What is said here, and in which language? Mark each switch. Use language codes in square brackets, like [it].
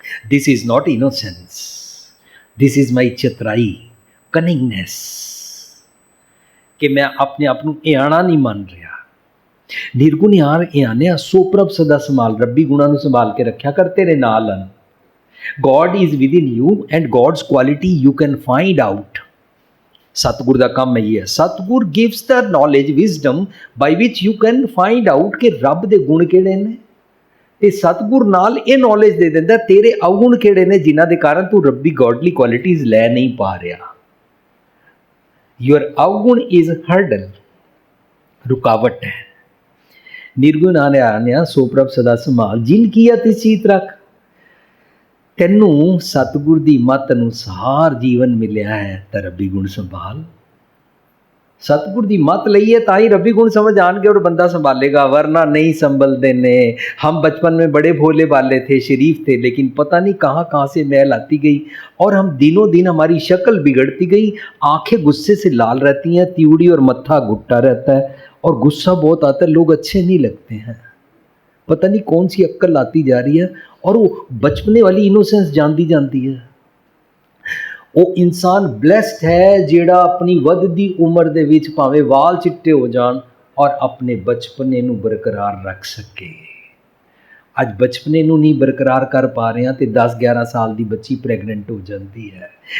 [en] this is not innocence, this is my ਚਤਰਾਈ, cunningness, [pa] ਕਿ ਮੈਂ ਆਪਣੇ ਆਪ ਨੂੰ ਇਆਣਾ ਨਹੀਂ ਮੰਨ ਰਿਹਾ। ਨਿਰਗੁਣ ਯਾਰ ਇਆਨਿਆ ਸੋ ਪ੍ਰਭ ਸਦਾ ਸੰਭਾਲ। ਰੱਬੀ ਗੁਣਾਂ ਨੂੰ ਸੰਭਾਲ ਕੇ ਰੱਖਿਆ ਕਰ, ਤੇਰੇ ਨਾਲ ਹਨ। [en] God is within you and God's quality you can find out. [pa] ਸਤਿਗੁਰ ਦਾ ਕੰਮ ਇਹੀ ਹੈ। ਸਤਿਗੁਰ [en] gives the knowledge, wisdom by which you can find out [pa] ਕਿ ਰੱਬ ਦੇ ਗੁਣ ਕਿਹੜੇ ਨੇ, ਤੇ ਸਤਿਗੁਰ ਨਾਲ ਇਹ ਨੌਲੇਜ ਦੇ ਦਿੰਦਾ ਤੇਰੇ ਅਵਗੁਣ ਕਿਹੜੇ ਨੇ ਜਿਨ੍ਹਾਂ ਦੇ ਕਾਰਨ ਤੂੰ ਰੱਬੀ ਗੋਡਲੀ ਕੁਆਲਿਟੀਜ਼ ਲੈ ਨਹੀਂ ਪਾ ਰਿਹਾ। [en] Your ਅਵਗੁਣ is hurdle, [pa] ਰੁਕਾਵਟ ਹੈ। ਨਿਰਗੁਣ ਆਨਿਆ ਸੋ ਪ੍ਰਭ ਸਦਾ ਸੰਭਾਲ, ਜਿਨ ਕੀਆ ਤਿਸ ਚੀਤ ਰੱਖ। ਤੈਨੂੰ ਸਤਿਗੁਰ ਦੀ ਮੱਤ ਅਨੁਸਾਰ ਜੀਵਨ ਮਿਲਿਆ ਹੈ ਤਾਂ ਰੱਬੀ ਗੁਣ ਸੰਭਾਲ। ਸਤਿਗੁਰ ਦੀ ਮੱਤ ਲਈਏ ਤਾਂ ਹੀ ਰੱਬੀ [hi] गुण समझ आएंगे और बंदा संभालेगा, वरना नहीं संभलते ने। हम बचपन में बड़े भोले भाले थे, शरीफ थे, लेकिन पता नहीं कहाँ कहाँ से मैल आती गई और हम दिनों दिन हमारी शक्ल बिगड़ती गई। आंखें गुस्से से लाल रहती हैं, तीवड़ी और मत्था घुट्टा रहता है और गुस्सा बहुत आता है, लोग अच्छे नहीं लगते हैं। पता नहीं कौन सी अक्ल आती जा रही है और वो बचपने वाली इनोसेंस जाती जाती है। [pa] ਉਹ ਇਨਸਾਨ ਬਲੈਸਡ ਹੈ ਜਿਹੜਾ ਆਪਣੀ ਵੱਧਦੀ ਉਮਰ ਦੇ ਵਿੱਚ ਭਾਵੇਂ ਵਾਲ ਚਿੱਟੇ ਹੋ ਜਾਣ ਔਰ ਆਪਣੇ ਬਚਪਨੇ ਨੂੰ ਬਰਕਰਾਰ ਰੱਖ ਸਕੇ। ਅੱਜ ਬਚਪਨੇ ਨੂੰ ਨਹੀਂ ਬਰਕਰਾਰ ਕਰ ਪਾ ਰਹੇ ਹਾਂ ਤੇ 10-11 ਸਾਲ ਦੀ ਬੱਚੀ ਪ੍ਰੈਗਨੈਂਟ ਹੋ ਜਾਂਦੀ ਹੈ।